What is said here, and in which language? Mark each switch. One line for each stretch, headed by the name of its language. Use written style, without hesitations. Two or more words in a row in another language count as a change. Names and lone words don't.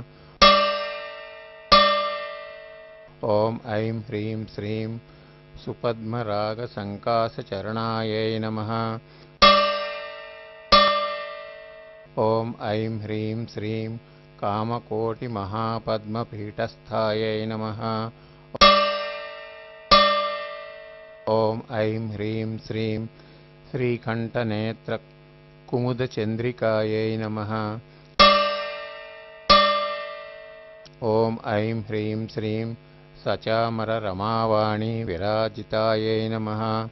Sanskrit: ఓం ఐం హ్రీం శ్రీం సుపద్మరాగ సంకాస చరణాయై నమః. ఓం ఐం హ్రీం శ్రీం కామకోటి మహాపద్మపీఠస్థాయై నమః. ॐ ऐं ह्रीं श्रीं श्रीकण्ठनेत्रकुमुदचन्द्रिकायै नमः। ॐ ऐं ह्रीं श्रीं सचामररमावाणी विराजितायै नमः।